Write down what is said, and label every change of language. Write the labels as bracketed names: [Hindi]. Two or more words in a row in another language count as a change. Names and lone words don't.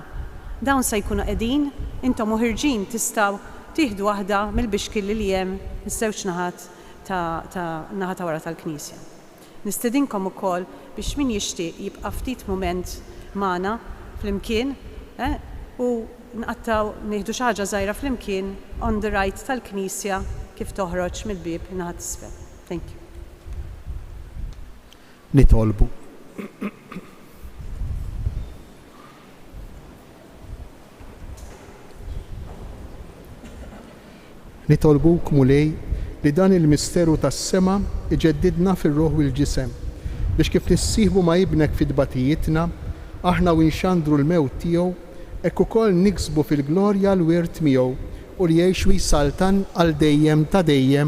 [Maltese] Dawn se jkunu qegħdin intom uħirġin tistgħu tieħdu waħda mill-bixkilli li hemm iż-żewġ naħat ta' naħa ta' wara tal-Knisja. Nistedinkom ukoll biex min jixtieq jibqa' ftit mument magħna flimkien u nqattaw nieħdu xi ħaġa żgħira flimkien [English] on the right [Maltese] tal-Knisja kif toħroġ mill-bieb naħa t'isfel. [English] Thank you. [Maltese] Nitolbu. Nitolbuk mulej li dan il-misteru tas-sema iġeddidna fir-ruħ u l-ġisem biex kif nissieħbu ma' ibnek fid-batijitna aħna u nxandru l-mewt tiegħu hekk ukoll niksbu fil-glorja l-wirt miegħu u li jgħixu jisaltan għal dejjem ta' dejjem.